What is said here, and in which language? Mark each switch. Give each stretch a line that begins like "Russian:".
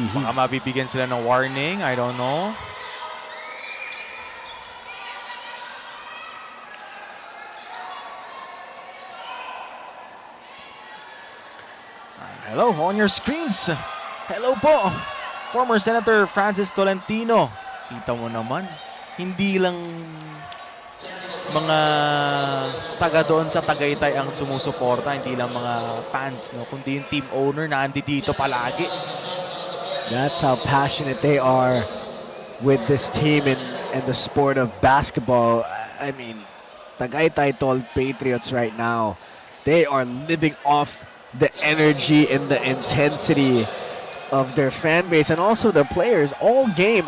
Filipino: Baka mabibigyan sila ng warning,
English: I don't know. Hello, on your screens. Hello po, former Senator Francis Tolentino.
Filipino: Kita mo naman, hindi lang mga taga doon sa Tagaytay ang sumusuporta, hindi lang mga fans, no, kundi yung team owner na andi dito palagi.
English: That's how passionate they are with this team in the sport of basketball. I mean, Tagaytay Tol Patriots right now, they are living off the energy and the intensity of their fan base and also the players all game.